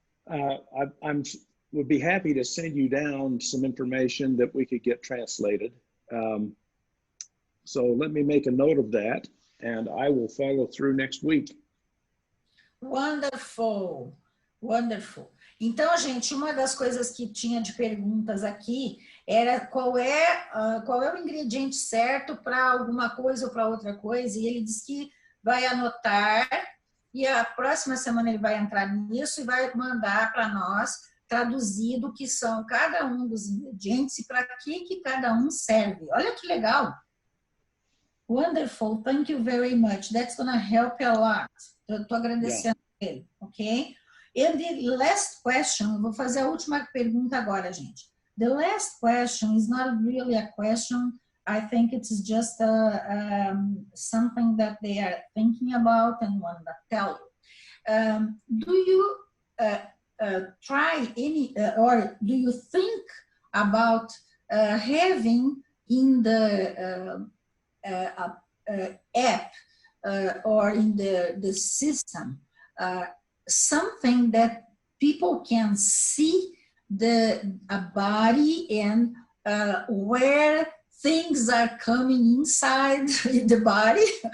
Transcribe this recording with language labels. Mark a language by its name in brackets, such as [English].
[English] I would be happy to send you down some information that we could get translated. So let me make a note of that, and I will follow through next week. Wonderful, wonderful. [Portuguese] Então, gente, uma das coisas que tinha de perguntas aqui era qual é o ingrediente certo para alguma coisa ou para outra coisa, e ele disse que vai anotar, e a próxima semana ele vai entrar nisso e vai mandar para nós, traduzido, o que são cada um dos ingredientes e para que cada um serve. Olha que legal! [English] Wonderful, thank you very much. That's going to help you a lot. [Portuguese] Eu estou agradecendo ele, ok? [English] And the last question, [Portuguese] eu vou fazer a última pergunta agora, gente. [English] The last question is not really a question. I think it's just something that they are thinking about and want to tell you. Do you try any, or do you think about having in the app or in the system something that people can see a body and where things are coming inside the body?